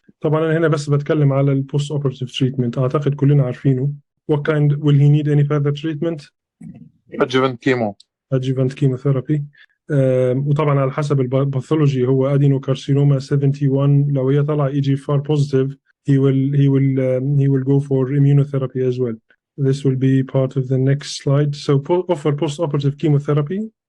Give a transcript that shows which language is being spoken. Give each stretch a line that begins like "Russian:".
Arabic: طبعا أنا هنا بس بتكلم على ال post operative treatment. أعتقد كلنا عارفينه.
English: What kind will he need any further treatment? Adjuvant chemotherapy.
Arabic: وطبعا على حسب الباثولوجي هو adenocarcinoma 71. لو هي طلع
English: EGFR positive, he will go for immunotherapy as well. This will be part of the next slide. So offer post-operative chemotherapy.